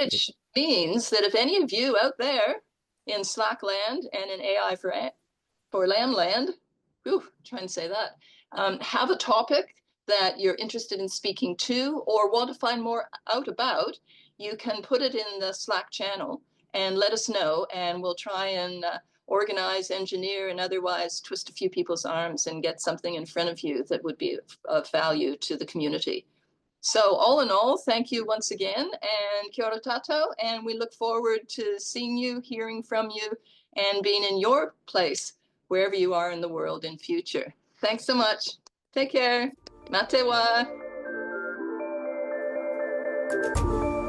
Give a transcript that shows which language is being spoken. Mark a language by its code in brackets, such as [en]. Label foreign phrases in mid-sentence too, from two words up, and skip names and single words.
[en] Which means that if any of you out there in Slack land and in AI for LAM land, try and say that, have a topic that you're interested in speaking to or want to find more out about, you can put it in the Slack channel and let us know, and we'll try and organize, engineer, and otherwise twist a few people's arms and get something in front of you that would be of value to the community. So all in all, thank you once again, and [mi] kia ora tātou, [en] and we look forward to seeing you, hearing from you, and being in your place, wherever you are in the world in future. Thanks so much. Take care. [mi] Mate wa.